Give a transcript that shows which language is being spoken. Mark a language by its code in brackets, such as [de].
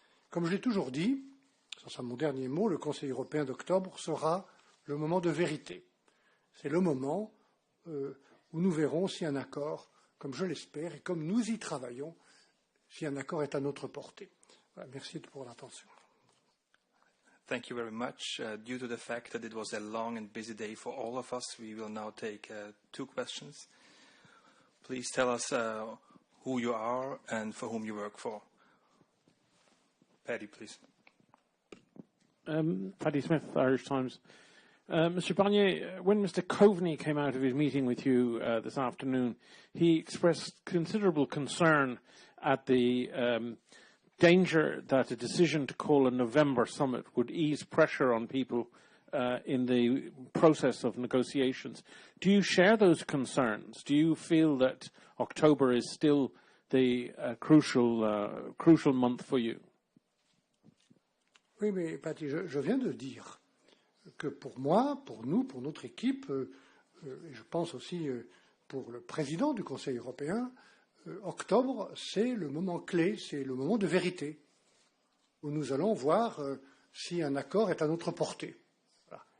[fr] Comme je l'ai toujours dit, ça sera mon dernier mot, le Conseil européen d'octobre sera le moment de vérité. C'est le moment où nous verrons si un accord, comme je l'espère et comme nous y travaillons, si un accord est à notre portée. Voilà, merci pour l'attention. [en] Thank you very much. Due to the fact that it was a long and busy day for all of us, we will now take 2 questions. Please tell us who you are and for whom you work for. Paddy, please. Paddy Smith, Irish Times. Mr. Barnier, when Mr. Coveney came out of his meeting with you this afternoon, he expressed considerable concern at the danger that a decision to call a November summit would ease pressure on people in the process of negotiations. Do you share those concerns? Do you feel that October is still the crucial month for you? [fr] Oui, mais Patty, je viens de dire que pour moi, pour nous, pour notre équipe, et je pense aussi pour le président du Conseil européen, octobre, c'est le moment clé, c'est le moment de vérité, où nous allons voir si un accord est à notre portée. Voilà.